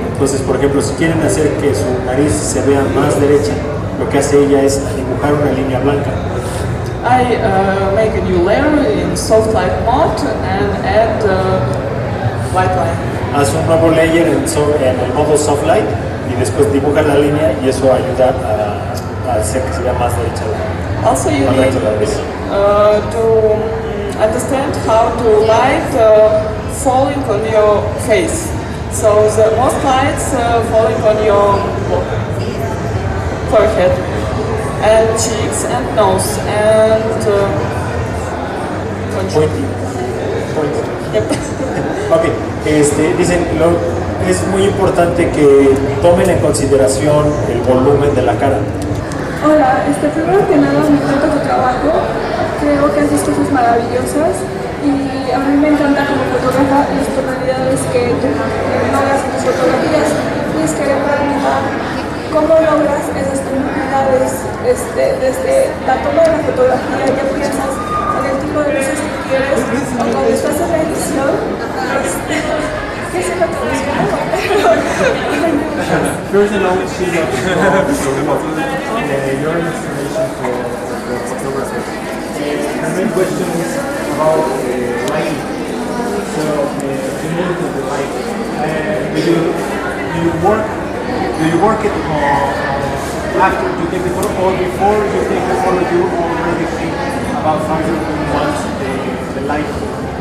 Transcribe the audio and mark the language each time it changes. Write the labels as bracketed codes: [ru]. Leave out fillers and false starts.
[es] Entonces, por ejemplo, si quieren hacer que su nariz se vea más derecha, lo que hace ella es dibujar una línea blanca. [en] I make a new layer in soft light mode and add white line. [es] Hace un nuevo layer en el modo soft light y después dibuja la línea y eso ayuda a hacer que se vea más derecha [en] Also you need to understand how to light falling on your face. So the most lights falling on your forehead and cheeks and nose and pointy. Yep. [es] Ok, dicen, es muy importante que tomen en consideración el volumen de la cara. Hola, primero que nada me encanta tu trabajo, creo que haces cosas maravillosas y a mí me encanta como fotógrafa las tonalidades que tú logras en tus fotografías. Y es que preguntar cómo logras esas tonalidades desde la toma de la fotografía, ya piensas en el tipo de luces que quieres o cuando estás en la edición, ¿qué es lo que [en] First of all, she's your installation for photography. Her main question is about lighting. So, the mood of the light. Do you work it after you take the photo or before you take the photo you already think about how you want the light?